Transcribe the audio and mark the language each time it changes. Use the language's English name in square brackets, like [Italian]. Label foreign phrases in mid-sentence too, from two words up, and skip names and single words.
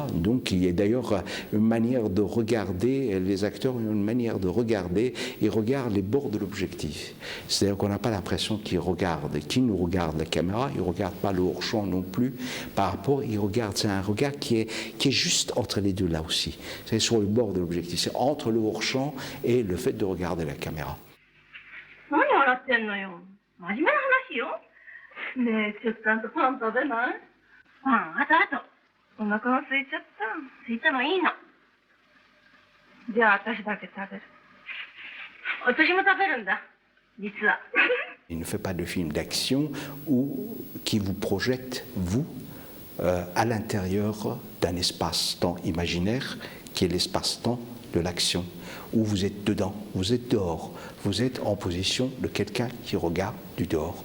[French] Donc il y a d'ailleurs une manière de regarder, les acteurs ont une manière de regarder, ils regardent les bords de l'objectif. C'est-à-dire qu'on n'a pas l'impression qu'ils nous regardent la caméra, ils ne regardent pas le hors-champ non plus. Par rapport, ils regardent, c'est un regard qui est juste entre les deux là aussi. C'est sur le bord de l'objectif, c'est entre le hors-champ et le fait de regarder la caméra. [Japanese] 何笑ってんのよ。真面目な話よ。ねえ、ちょっとあんたパン食べない？パン、あとあと。お腹が空いちゃった。空いたのいいの。じゃあ私だけ食べる。私も食べるんだ。実は。 [French] Il ne fait pas de film d'action qui vous projette, vous, à l'intérieur d'un espace-temps imaginaire qui est l'espace-temps de l'action, où vous êtes dedans, vous êtes dehors, vous êtes en position de quelqu'un qui regarde du dehors.